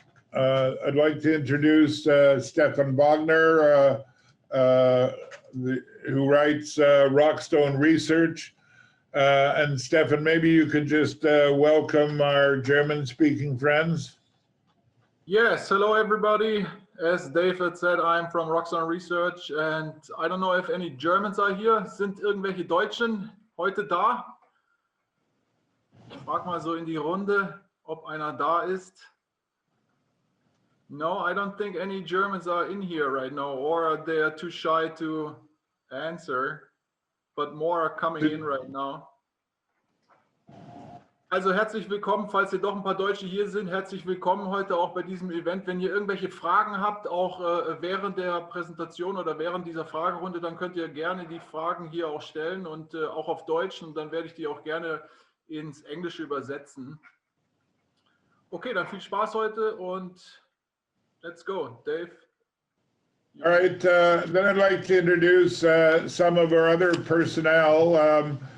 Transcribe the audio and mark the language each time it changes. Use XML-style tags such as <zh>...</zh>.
<en>I'd like to introduce Stefan Wagner, who writes Rockstone Research. And Stefan, maybe you could just welcome our German-speaking friends. Yes, hello everybody. As David said, I'm from Rockstone Research, and I don't know if any Germans are here.</en> <de>Sind irgendwelche Deutschen heute da? Ich frage mal so in die Runde, ob einer da ist.</de> <en>No, I don't think any Germans are in here right now, or they are too shy to answer, but more are coming in right now.</en> <de>Also herzlich willkommen, falls ihr doch ein paar Deutsche hier sind, herzlich willkommen heute auch bei diesem Event. Wenn ihr irgendwelche Fragen habt, auch während der Präsentation oder während dieser Fragerunde, dann könnt ihr gerne die Fragen hier auch stellen und auch auf Deutsch, und dann werde ich die auch gerne ins Englische übersetzen. Okay, dann viel Spaß heute und</de> <en>let's go, Dave. All right, then I'd like to introduce some of our other personnel.</en>